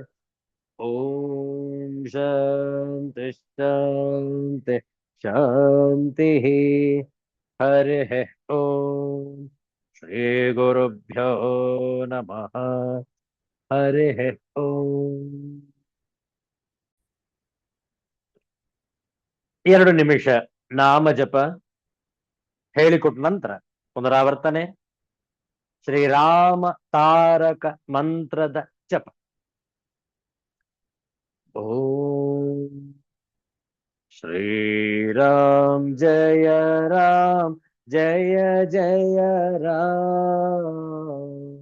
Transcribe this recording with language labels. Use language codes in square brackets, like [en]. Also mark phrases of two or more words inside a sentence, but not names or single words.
[sa] ओम शांति शांति शांतिः। हरिः ओम श्री गुरुभ्यो नमः। हरिः ओम [kn] 2 ನಿಮಿಷ ನಾಮ ಜಪ ಹೇಳಿಕೊಟ್ಟ ನಂತರ ಪುನರಾವರ್ತನೆ ಶ್ರೀರಾಮ ತಾರಕ ಮಂತ್ರದ ಜಪ. [sa] ಓಂ ಶ್ರೀರಾಮ್ ಜಯ ರಾಮ್ ಜಯ ಜಯ ರಾಮ್.